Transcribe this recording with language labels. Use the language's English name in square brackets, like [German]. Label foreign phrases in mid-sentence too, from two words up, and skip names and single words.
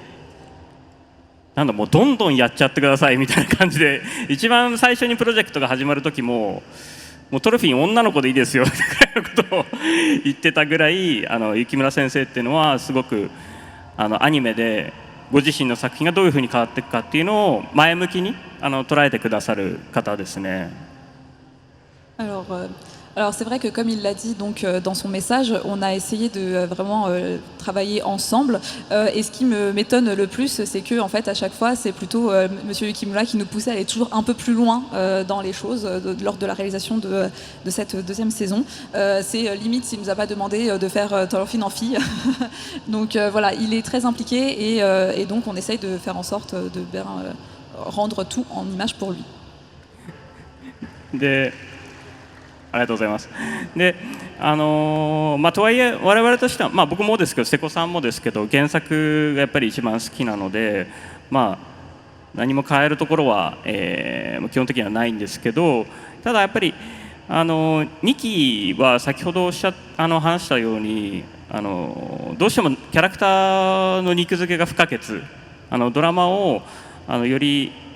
[Japanese] もうどんどんやっちゃってくださいみたいな感じで、一番最初にプロジェクトが始まる時もうトルフィン女の子でいいですよみたいなことを言ってたぐらい、雪村先生っていうのはすごくアニメでご自身の作品がどういうふうに変わっていくかっていうのを前向きに捉えてくださる方ですね。 [French] Alors, Alors c'est vrai que comme il l'a dit donc dans son message, on a essayé de vraiment travailler ensemble. Et ce qui m'étonne le plus, c'est que en fait à chaque fois c'est plutôt Monsieur Yukimura qui nous poussait à aller toujours un peu plus loin dans les choses lors de la réalisation de cette deuxième saison. C'est limite s'il nous a pas demandé de faire Torofin en fille. Donc voilà, il est très impliqué et donc on essaye de faire en sorte de bien rendre tout en image pour lui. [Japanese] でありがとうございます。で、とはいえ我々としては、僕もですけど瀬古さんもですけど原作がやっぱり一番好きなので、何も変えるところは、基本的にはないんですけど、ただやっぱり2期は先ほど話したようにどうしてもキャラクターの肉付けが不可欠、ドラマをより